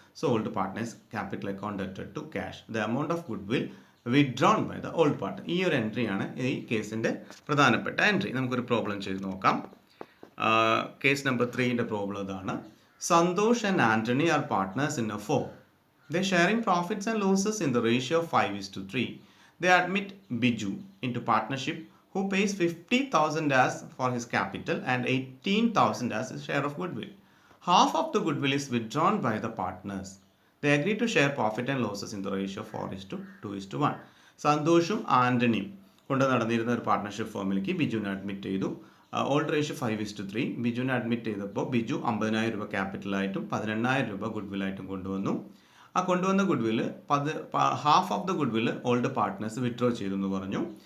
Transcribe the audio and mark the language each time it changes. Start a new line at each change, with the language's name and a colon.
English: So old partners capital account debt to cash, the amount of goodwill withdrawn by the old partner.
Malayalam: ഈ ഒരു എൻട്രിയാണ് ഈ കേസിൻ്റെ പ്രധാനപ്പെട്ട entry. നമുക്കൊരു പ്രോബ്ലം ചെയ്ത് നോക്കാം. കേസ് നമ്പർ 3ൻ്റെ പ്രോബ്ലം ഇതാണ്.
English: Santhosh and Antony are partners in a firm. They sharing profits and losses in the ratio of 5:3. They admit Biju into partnership, who pays 50,000 as for his capital and 18,000 as his share of goodwill. Half of the goodwill is withdrawn by the partners. They agree to share profit and losses in the ratio of 4:2:1.
Malayalam: സന്തോഷും ആൻ്റണിയും കൊണ്ട് നടന്നിരുന്ന ഒരു partnership ഫോമിലേക്ക് ബിജുവിനെ admit ചെയ്തു. Old ratio 5:3. ബിജുവിനെ admit ചെയ്തപ്പോൾ ബിജു 50,000 രൂപ ക്യാപിറ്റലായിട്ടും 18,000 രൂപ ഗുഡ്വില്ലായിട്ടും കൊണ്ടുവന്നു. ആ കൊണ്ടുവന്ന ഗുഡ്വില് half of the ഗുഡ്വില് old partners withdraw ചെയ്തു എന്ന് പറഞ്ഞു.